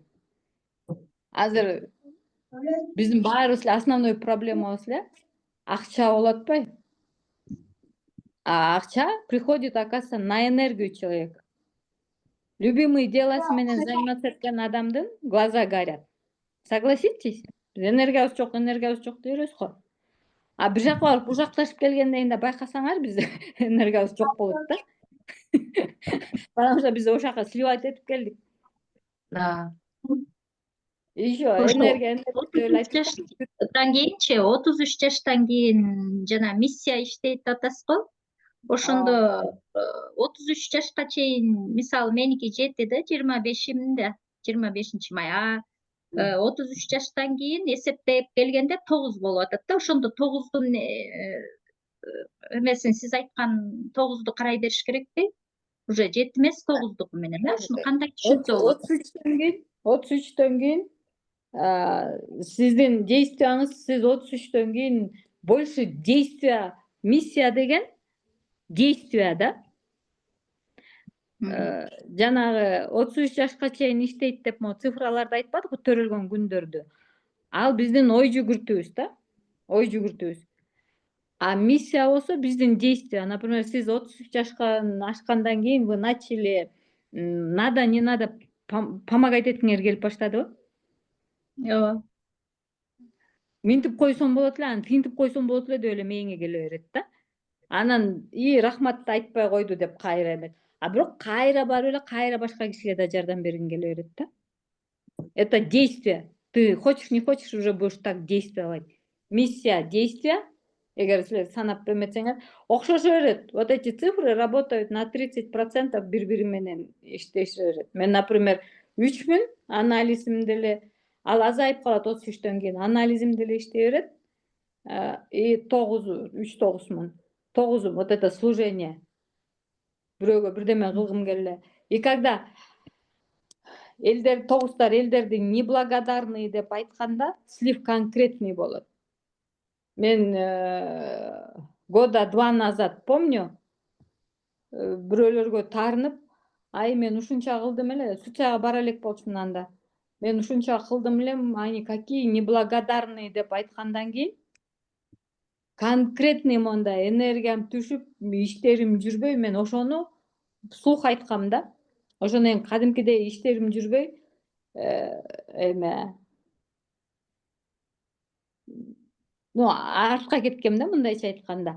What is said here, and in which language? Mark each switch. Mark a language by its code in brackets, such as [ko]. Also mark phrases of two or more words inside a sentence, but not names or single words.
[ky] Азыр биздин баарыбыз эле основной проблемабыз эле акча болуп атпайбы? [ru] А акча приходит, оказывается, на энергию человека. Любимый деласы менен заниматься [ky] эткен адамдын [ru] глаза горят. Согласитесь? [ky] Энергиябыз жок дей беребиз го. А бир жака барып ужакташып келгенден кийин да байкасаңар биз энергиябыз жок болот да. [ru] Потому что [ky] биз ошол жака сливать этип келдик. Да. Еще Ошо энергия 33 жаштан кийинчи, 33 жаштан кийин жана миссия иштейт деп атасыз го. Ошондо 33 жашка чейин, мисалы меники жетти да 25-имде, 25 май. 33 жаштан кийин эсептеп келгенде 9 болуп атат да. Ошондо 9дун эмесин сиз айткан 9ду карай бериш керекпи? Уже 7 эмес 9дуку менен. Ушуну кандай түшүнсө болот? 33төн кийин сиздин действияңыз, сиз 33төн кийин [ru] больше действия, [ky] миссия деген действия да. Жанагы 33 жашка чейин иштейт деп цифраларды айтпадык го, төрөлгөн күндөрдү. Ал биздин ой жүгүртүүбүз да. Ой жүгүртүүбүз. А миссия болсо биздин действия. Например, сиз 33 жашка ашкандан кийин [ru] вы начали надо, не надо помогать [ky] эткиңер келип баштадыбы? Ооба. Минтип койсом болот эле, анан тинтип койсом болот эле деп эле мээңе келе берет да. Анан рахматты айтпай койду деп кайра эмет. А бирок кайра барып эле кайра башка кишиге да жардам бергиң келе берет да. [ru] Это действие. Ты хочешь, не хочешь, уже будешь так действовать. [ky] Миссия, действия. Эгер силер санап эметсеңер, окшошо берет. [ru] Вот эти цифры работают на 30% [ky] бири-бири менен иштеше берет. Мен, например, 3000 анализим деле, ал азайып калат 33төн кийин. Анализим деле иштей берет. И 3-9 миң. [ru] 9 вот это служение. [ky] Бирөөгө бирдеме кылгым келе. И когда тогуздар элдерди неблагодарный деп айтканда, [ru] слив конкретный [ky] болот. [ru] Мен года 2 назад помню, [ky] бирөөлөргө таарынып, мен ушунча кылдым эле, Сүтсайга бара элек болчумун анда. Мен ушунча кылдым элем, [ru] они какие неблагодарные [ky] деп айткандан кийин конкретный мондай энергиям түшүп, иштерим жүрбөй, мен ошону вслух айткам да. Ошондон кийин кадимкидей иштерим жүрбөй, артка кеткем да, мындайча айтканда.